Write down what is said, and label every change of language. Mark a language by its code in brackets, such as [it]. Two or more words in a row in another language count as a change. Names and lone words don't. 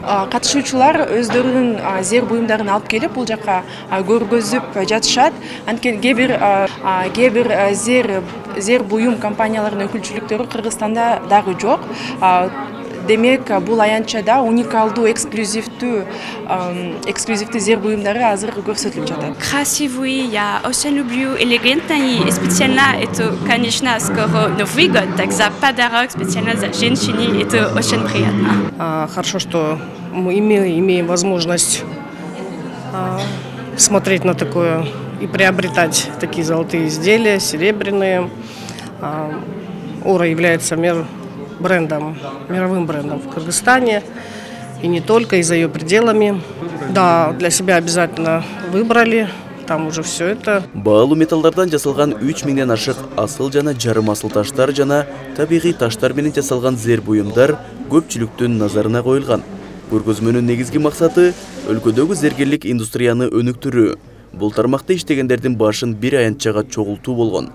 [ky] Катышуучулар өздөрүнүн зер буюмдарын алып келип бул жака көргөзүп жатышат. Анткени кээ бир зер буюм компанияларынын өкүлчүлүктөрү Кыргызстанда дагы жок. Демек, бул аянтчада уникалдуу, эксклюзивдүү зер буюмдары азыр көрсөтүлүп жатат. [ru] Красивый, я очень люблю элегантно и специально это, конечно, скоро Новый год, так за подарок специально за женщине, это очень приятно. Хорошо, что мы имеем возможность смотреть на такое и приобретать такие золотые изделия, серебряные. Ора является мировым брендом в Кыргызстане, и не только, и за ее пределами. Да, для себя обязательно выбрали, там уже все это. [ky] Баалуу металлдардан жасалган 3000ден ашык асыл жана жарым асыл таштар жана табигый таштар менен жасалган зер буюмдар көпчүлүктүн назарына коюлган. Көргөзмөнүн негизги максаты өлкөдөгү зергерлик индустрияны өнүктүрүү. Бул тармакта иштегендердин башын бир аянтчага чогултуу болгон.